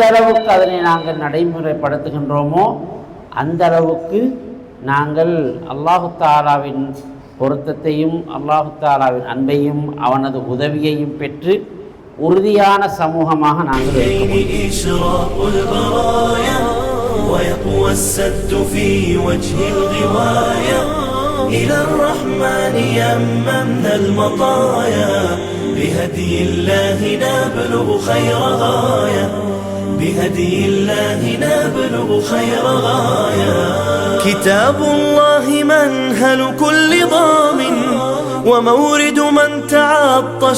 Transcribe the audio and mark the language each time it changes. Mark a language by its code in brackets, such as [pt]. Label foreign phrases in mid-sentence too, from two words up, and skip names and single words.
[ta] அளவுக்கு அதனை நாங்கள் நடைமுறைப்படுத்துகின்றோமோ அந்த அளவுக்கு நாங்கள் அல்லாஹு தஆலாவின் பொருத்தத்தையும் அல்லாஹு தஆலாவின் அன்பையும் அவனது உதவியையும் பெற்று உறுதியான சமூகமாக நாங்கள் இருக்க முடியும். [ar] بهدي الله نبلغ خير غاية، بهدي الله نبلغ خير غاية. كتاب الله منهل كل ضامن ومورد من تعطش